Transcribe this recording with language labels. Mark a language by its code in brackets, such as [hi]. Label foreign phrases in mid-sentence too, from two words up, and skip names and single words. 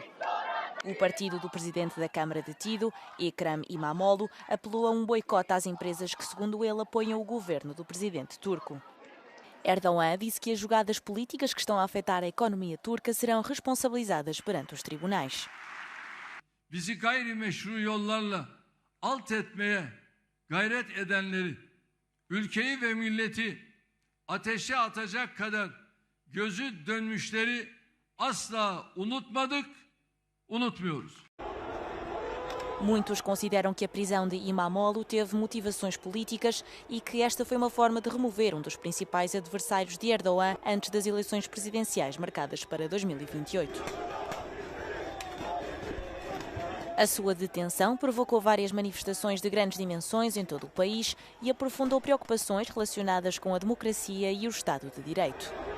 [pt] O partido do presidente da Câmara detido, Ekrem İmamoğlu, apelou a um boicote às empresas que, segundo ele, apoiam o governo do presidente turco. Erdogan disse que as jogadas políticas que estão a afetar a economia turca serão responsabilizadas perante os tribunais. [tr] Bizi gayrimeşru yollarla alt etmeye gayret edenleri, ülkeyi ve milleti ateşe atacak kadar gözü dönmüşleri asla unutmadık, unutmuyoruz. [pt] Muitos consideram que a prisão de İmamoğlu teve motivações políticas e que esta foi uma forma de remover um dos principais adversários de Erdogan antes das eleições presidenciais marcadas para 2028. A sua detenção provocou várias manifestações de grandes dimensões em todo o país e aprofundou preocupações relacionadas com a democracia e o Estado de Direito.